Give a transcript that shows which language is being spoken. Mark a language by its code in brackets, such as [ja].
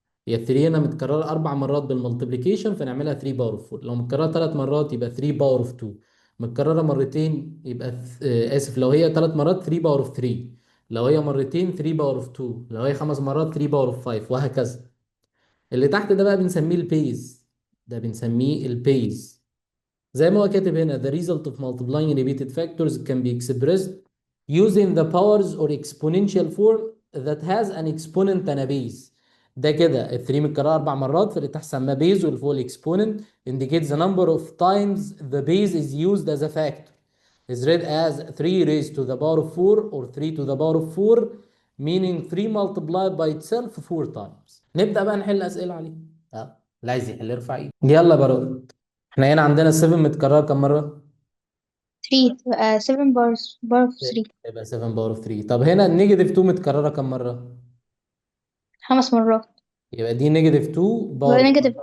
[ar] هي 3 هنا متكرره 4 مرات بالمالتيبليكيشن فنعملها 3 باور اوف 4. لو متكرره 3 مرات يبقى 3 باور اوف 2. متكرره مرتين يبقى اسف، لو هي 3 مرات 3 باور اوف 3. لو هي مرتين 3 باور اوف 2. لو هي 5 مرات 3 باور اوف 5 وهكذا. اللي تحت ده بقى بنسميه البيز. ده بنسميه البيز. زي ما هو كاتب هنا: [en] the result of multiplying repeated factors can be expressed using the powers or exponential form that has an exponent and a base. [ar] ده كده ال 3 متكرره 4 مرات فاللي تحت سماه base واللي فوق الاكسبوننت [en] indicates the number of times the base is used as a factor is read as 3 raised to the power of 4 or 3 to the power of 4 meaning 3 multiplied by itself 4 times. [ar] نبدأ بقى نحل أسئلة عليه. اللي عايز يحل يرفع ايده. يلا بارود. احنا هنا عندنا 7 متكررة كم مرة؟ 3 7 بار اوف 3. يبقى 7 باور اوف 3. طب هنا النيجاتيف 2 متكررة كم مرة؟ 5 مرات. يبقى دي نيجاتيف 2 باور يبقى اوف نيجاتيف 5.